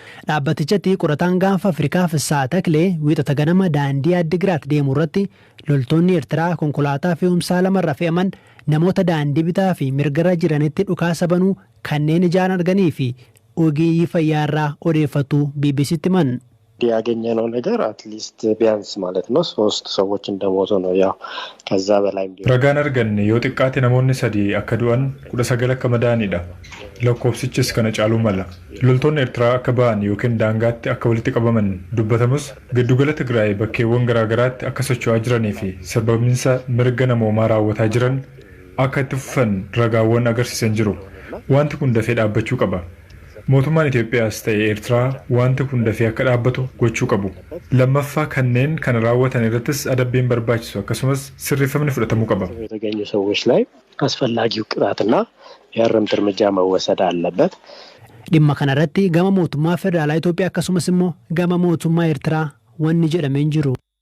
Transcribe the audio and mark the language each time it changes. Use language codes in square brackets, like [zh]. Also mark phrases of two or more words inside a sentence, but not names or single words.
[om] Dhaabbatichatti qorataan gaanfa Afrikaa Fissaa Taklee wiixata ganama daandii Addigiraat deemu irratti loltoonni Eertiraa konkolaataa fe'umsaa lamarra fe'aman namoota daandii bitaa fi mirgarra jiranitti dhukaasa banuu kanneen ijaan arganii fi ogeeyyii fayyaa irraa odeeffatu B B Ctti himan. [am] ያገኘነው ነገር [en] at least [am] ቢያንስ ማለት ነው ሶስት ሰዎች እንደሞቱ ነው። ያው ከዛ በላይ እንዲሆን [om] Ragaan arganne yoo xiqqaate namoonni sadii akka du'an kudha sagal akka madaa'anidha. Lakkoofsichis kana caaluu mala. Loltoonni Eertiraa akka ba'an yookiin daangaatti akka walitti qabaman dubbatamus giddugala Tigraay bakkeewwan garaa garaatti akka socho'aa jiranii fi sarbaminsa mirga namoomaa raawwataa jiran akka itti fufan ragaawwan agarsiisan jiru. Wanti kun dafee dhaabbachuu qaba. Mootummaan Itoophiyaas ta'e Eertiraa wanti kun dafee akka dhaabbatu gochuu qabu. Lammaffaa kanneen kana raawwatan irrattis adabbiin barbaachisu akkasumas sirreeffamni fudhatamuu qaba. [am] የተገኙ ሰዎች ላይ አስፈላጊው ቅጣትና የእርምት እርምጃ መወሰድ አለበት። [om] Dhimma kanarratti gama mootummaa federaalaa Itoophiyaa akkasumas immoo gama mootummaa Eertiraa wanni jedhamee hin jiru.